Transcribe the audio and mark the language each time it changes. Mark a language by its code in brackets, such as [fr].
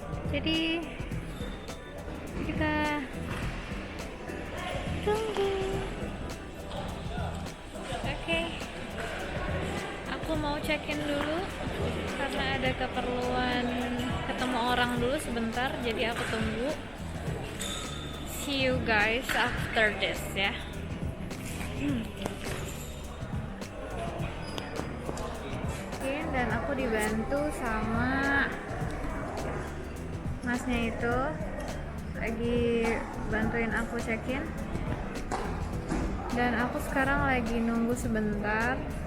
[id] Jadi kita tunggu. Oke, aku mau check-in dulu karena ada keperluan ketemu orang dulu sebentar, jadi aku tunggu. [en] See you guys after this ya. [id] Oke, dan aku dibantu sama masnya itu lagi bantuin aku check-in. Dan aku sekarang lagi nunggu sebentar.